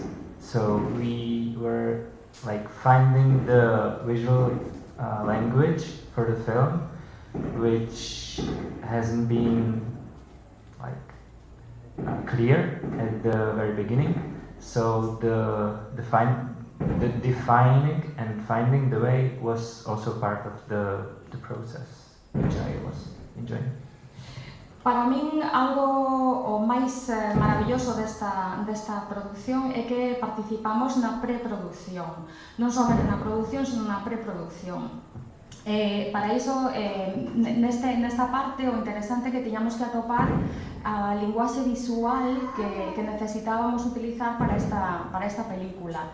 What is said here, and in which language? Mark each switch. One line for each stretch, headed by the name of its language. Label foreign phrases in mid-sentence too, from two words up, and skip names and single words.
English: So we were like finding the visual language for the film, which hasn't been like clear at the very beginning. So the defining and finding the way was also part of the process, which I was enjoying.
Galician: Para min, algo o máis maravilloso desta produción é que participamos na preproducción, non somente na produción, senón na preproducción. Para iso, nesta parte, o interesante que tiñamos que atopar a linguaxe visual que necesitábamos utilizar para esta película.